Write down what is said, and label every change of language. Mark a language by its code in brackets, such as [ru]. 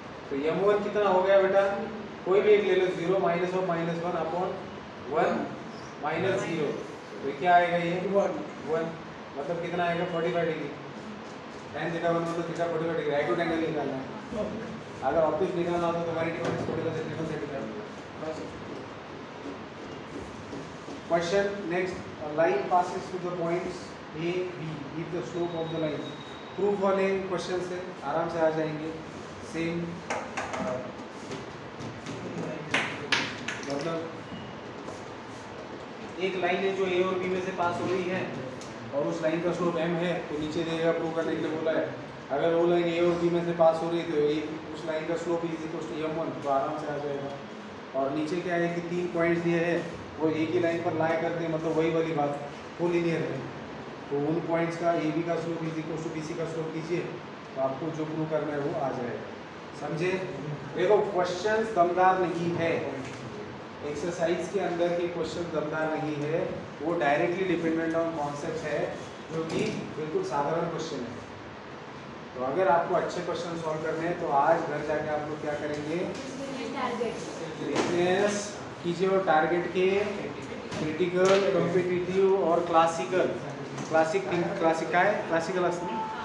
[hi] तो m1 कितना हो गया बेटा? कोई भी एक ले लो, 0 - (-1) अपॉन 1 - 0. तो क्या आएगा? ये 1 मतलब कितना आएगा? 45 डिग्री. tan थीटा 1 मतलब थीटा 45 डिग्री. एक्यूट एंगल निकालना है. अगर ऑब्वियस निकालना हो तो 180 - 45 [en] Question next. A line passes through the points A, B. If the slope of the line. [hi] Proof वाले क्वेश्चन से आराम से आ जाएंगे. सेम मतलब एक लाइन है जो A और B में से पास हो रही है और उस लाइन का स्लोप m है, तो नीचे देगा प्रूव करने के लिए बोला है. अगर वो लाइन A और B में से पास हो रही है तो उस लाइन का slope is equal to m1, तो आराम से आ जाएगा. और नीचे क्या है कि 3 पॉइंट्स दिए हैं, वो एक ही लाइन पर लाई करते हैं, मतलब वही वाली बात कोलिनियर है. तो उन पॉइंट्स का AB का slope is equal to BC का स्लोप कीजिए तो आपको जो प्रूव करना है वो आ जाएगा. समझे? देखो क्वेश्चंस दमदार नहीं है, एक्सरसाइज के अंदर के क्वेश्चन दमदार नहीं है, वो [en] directly dependent on concept [hi] है जो कि बिल्कुल साधारण क्वेश्चन है. तो अगर आपको अच्छे क्वेश्चन सॉल्व करने हैं तो आज घर जाके आप लोग क्या करेंगे? बिजनेस कीजिए और टारगेट के क्रिटिकल, कॉम्पिटिटिव और क्लासिकल. [mr] क्लासिक काय क्लासिकल असतं.